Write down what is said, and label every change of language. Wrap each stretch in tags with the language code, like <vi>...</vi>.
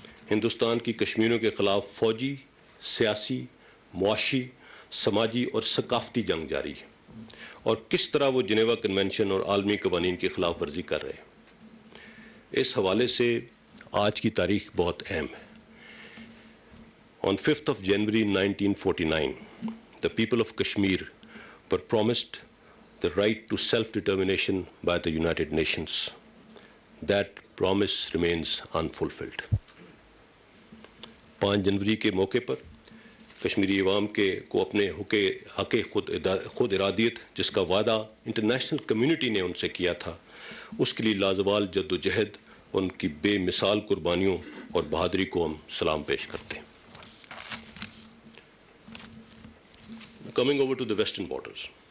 <ur>ہندوستان کی کشمیریوں کے خلاف فوجی، سیاسی، معاشی، سماجی اور ثقافتی جنگ جاری ہے، اور کس طرح وہ جنیوا کنونشن اور عالمی قوانین کی خلاف ورزی کر رہے ہیں۔ اس حوالے سے آج کی تاریخ بہت اہم ہے۔</ur> <en>On 5th of January 1949, the people of Kashmir were promised the right to self-determination by the United Nations. That promise remains unfulfilled.</en> <ur>5 جنوری کے موقع پر کشمیری عوام کو اپنے حق خود ارادیت، جس کا وعدہ انٹرنیشنل کمیونٹی نے ان سے کیا تھا، اس کے لیے لازوال جد و جہد، ان کی بے مثال قربانیوں اور بہادری کو ہم سلام پیش کرتے ہیں۔</ur> <en>Coming over to the western borders.</en>